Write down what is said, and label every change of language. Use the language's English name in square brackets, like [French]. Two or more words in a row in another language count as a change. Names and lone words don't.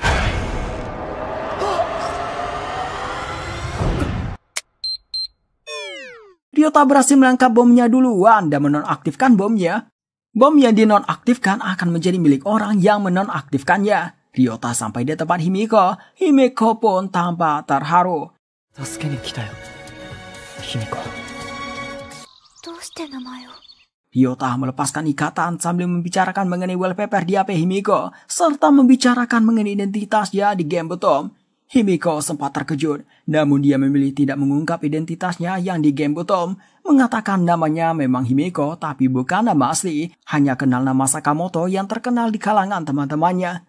[Indonesian] Ryota berhasil menangkap bomnya duluan dan menonaktifkan bomnya. Bom yang dinonaktifkan akan menjadi milik orang yang menonaktifkannya. Ryota sampai di tempat Himiko. Himiko pun tampak terharu. [Japanese] 助けに来たよ、卑弥呼。どうして名前を？ [Indonesian] Ryota melepaskan ikatan sambil membicarakan mengenai wallpaper di HP Himiko, serta membicarakan mengenai identitasnya di game Bottom. Himiko sempat terkejut, namun dia memilih tidak mengungkap identitasnya yang di game Bottom, mengatakan namanya memang Himiko tapi bukan nama asli, hanya kenal nama Sakamoto yang terkenal di kalangan teman-temannya.